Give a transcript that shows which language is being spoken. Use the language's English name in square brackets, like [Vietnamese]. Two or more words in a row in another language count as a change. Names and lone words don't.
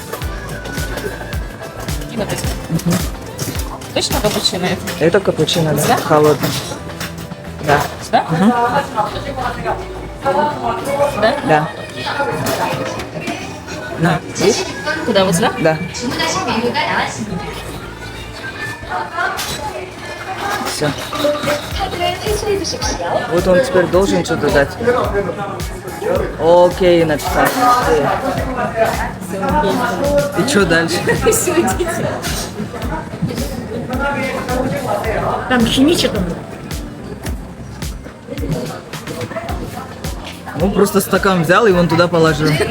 [Russian] И написано. Точно капучино это? Это капучино, да. Да? Холодный. Да. Да? Да? Да. Да. Есть? Куда, вот сюда? Да. [Korean] 주문하신 메뉴가 나왔습니다. [Russian] Все. [Korean] 카드를 회수해 주십시오. [Russian] Вот он теперь должен что-то дать. Окей, написал. И что дальше? Все, идите. Там химичек он. Он просто стакан взял и вон туда положил.